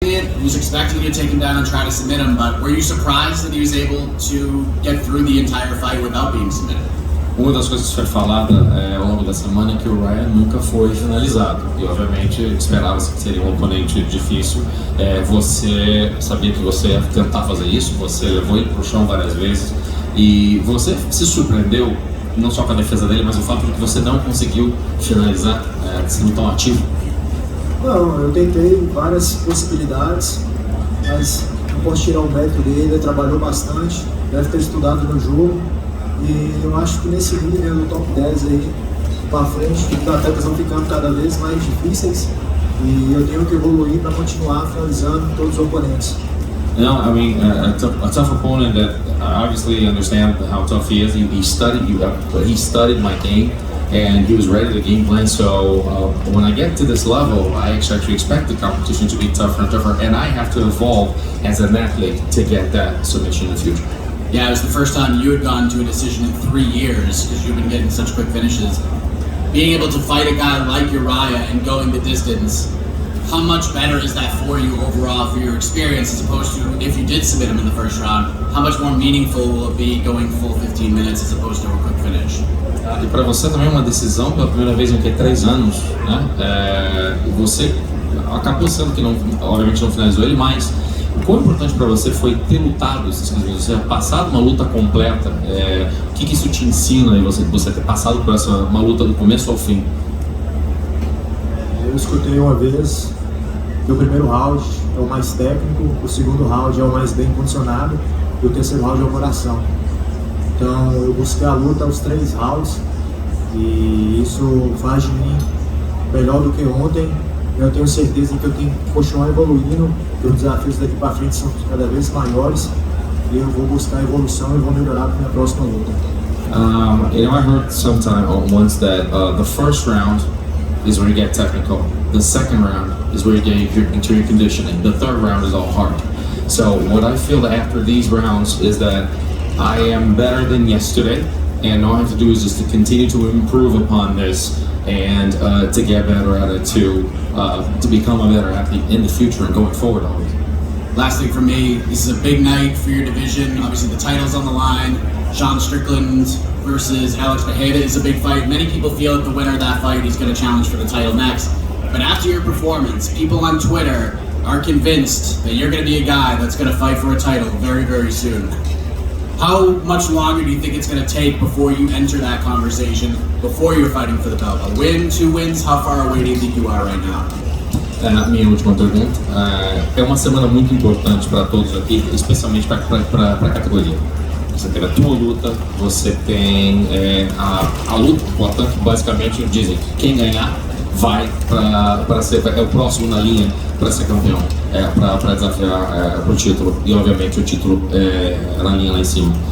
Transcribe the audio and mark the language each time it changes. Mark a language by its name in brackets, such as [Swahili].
[English] was expecting you to take him down and try to submit him, but were you surprised that he was able to get through the entire fight without being submitted? [Portuguese] Uma das coisas que foi falada ao longo da semana é que o Ryan nunca foi finalizado e obviamente esperava-se que seria um oponente difícil. Você sabia que você ia tentar fazer isso, você levou ele para o chão várias vezes e você se surpreendeu não só com a defesa dele, mas o fato de que você não conseguiu finalizar, sendo tão ativo. Não, eu tentei várias possibilidades, mas não posso tirar o mérito dele, ele trabalhou bastante, deve ter estudado no jogo. E eu acho que nesse nível do top 10 aí, para frente, os atletas vão ficando cada vez mais difíceis e eu tenho que evoluir para continuar finalizando todos os oponentes. [English] No, I mean, a tough opponent that obviously understand how tough he is. He studied my game and he was ready to game plan. So when I get to this level, I actually expect the competition to be tougher and tougher, and I have to evolve as an athlete to get that submission in the future. Yeah, it was the first time you had gone to a decision in 3 years because you've been getting such quick finishes. Being able to fight a guy like Uriah and going the distance, how much better is that for you overall for your experience as opposed to if you did submit him in the first round? How much more meaningful will it be going full 15 minutes as opposed to a quick finish? [Portuguese] E para você também é uma decisão pela primeira vez em 3 anos, né? Você acabou sendo que não, obviamente não finalizou ele, mas o quão importante para você foi ter lutado esses 15 minutos, você ter passado uma luta completa, o que isso te ensina e você ter passado por uma luta do começo ao fim? Eu escutei uma vez que o primeiro round é o mais técnico, o segundo round é o mais bem condicionado e o terceiro round é o coração. Então eu busquei a luta aos 3 rounds e isso faz de mim melhor do que ontem. Eu tenho certeza que eu tenho que continuar evoluindo, que os desafios daqui para frente são cada vez maiores e eu vou buscar evolução e vou melhorar para a minha próxima luta. [English] I heard sometime once that the first round is where you get technical, the second round is where you get into your conditioning, the third round is all hard. So what I feel that after these rounds is that I am better than yesterday, and all I have to do is just to continue to improve upon this and to get better at it, to become a better athlete in the future and going forward always. Last thing for me, this is a big night for your division. Obviously the title's on the line. Sean Strickland versus Alex Mejia is a big fight. Many people feel that the winner of that fight is going to challenge for the title next. But after your performance, people on Twitter are convinced that you're going to be a guy that's going to fight for a title very, very soon. How much longer do you think it's going to take before you enter that conversation, before you're fighting for the belt? A win, 2 wins? How far away do you think you are right now? [Portuguese] Minha última pergunta. É uma semana muito importante para todos aqui, especialmente para a categoria. Você tem a tua luta, você tem a luta, portanto, basicamente dizem quem ganhar vai para ser o próximo na linha para ser campeão, para desafiar o título, e obviamente o título na linha lá em cima.